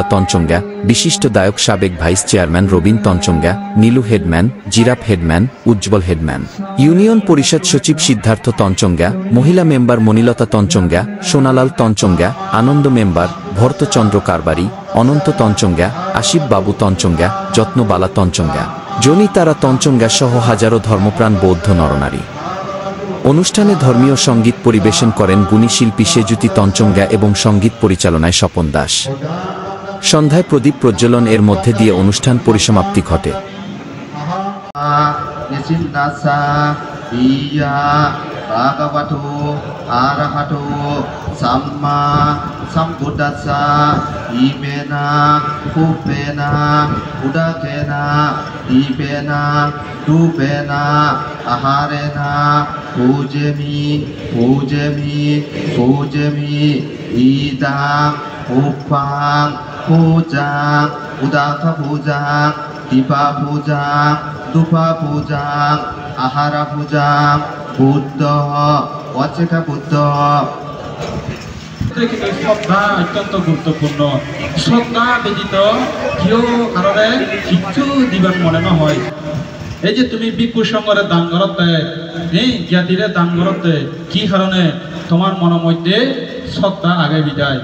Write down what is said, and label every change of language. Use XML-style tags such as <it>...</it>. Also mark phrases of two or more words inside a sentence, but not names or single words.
<bn>তঞ্চঙ্গা, বিশিষ্ট দায়ক সাবেক ভাইস চেয়ারম্যান রবীন তঞ্চঙ্গা, নীলু হেডম্যান, জিরাফ হেডম্যান, উজ্জ্বল হেডম্যান, ইউনিয়ন পরিষদ সচিব সিদ্ধার্থ তঞ্চঙ্গা, মহিলা মেম্বার মনিলতা তঞ্চঙ্গা, সোনালাল তঞ্চঙ্গা, আনন্দ মেম্বার, ভরতচন্দ্র কারবারি, অনন্ত তঞ্চঙ্গা, আশিফ বাবু তঞ্চঙ্গা, যত্নবালা তঞ্চঙ্গা, জনি তারা তঞ্চঙ্গা সহ হাজারো ধর্মপ্রাণ বৌদ্ধ নরনারী। অনুষ্ঠানে ধর্মীয় সঙ্গীত পরিবেশন করেন গুণী শিল্পী সেজুতি তঞ্চঙ্গা এবং সঙ্গীত পরিচালনায় স্বপন দাস। সন্ধ্যায় প্রদীপ প্রজ্বলন এর মধ্যে দিয়ে অনুষ্ঠান পরিসমাপ্তি ঘটে।</bn> <pi>Bhagavato arahato samma sambuddhassa imena kupena udakena dipena dupena aharena pujami idam upang pujang udaka pujang dipa pujang dupa pujang ahara pujang বুদ্ধ অচেকা বুদ্ধ।</pi> <bn>শ্রদ্ধা অত্যন্ত গুরুত্বপূর্ণ। শ্রদ্ধা ব্যতীত কেউ কারণে কিচ্ছু দিবার মনে নহয়। এই যে তুমি ভিক্ষু সংঘরে দান করতে, এই জ্ঞাতিরে দান করতে, কি কারণে তোমার মনের মধ্যে শ্রদ্ধা আগে বিদায়।</bn>